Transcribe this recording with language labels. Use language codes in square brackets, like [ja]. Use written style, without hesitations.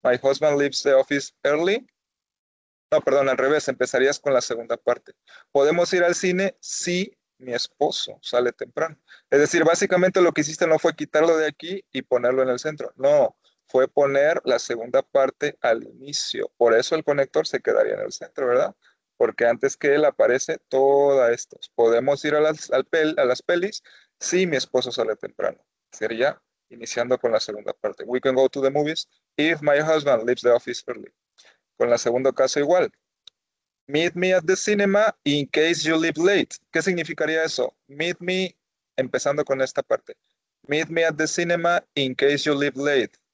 [en] My husband leaves the office early. [es] No, perdón, al revés, empezarías con la segunda parte. ¿Podemos ir al cine? Sí, mi esposo sale temprano. Es decir, básicamente lo que hiciste no fue quitarlo de aquí y ponerlo en el centro. No, fue poner la segunda parte al inicio. Por eso el conector se quedaría en el centro, ¿verdad? Porque antes que él aparece toda esto. ¿Podemos ir a a las pelis? Sí, mi esposo sale temprano. Sería iniciando con la segunda parte. [en] We can go to the movies if my husband leaves the office early. [es] Con la segunda caso igual. [en] Meet me at the cinema in case you leave late. [es] ¿Qué significaría eso? [en] Meet me, [es] empezando con esta parte. [en] Meet me at the cinema in case you leave late.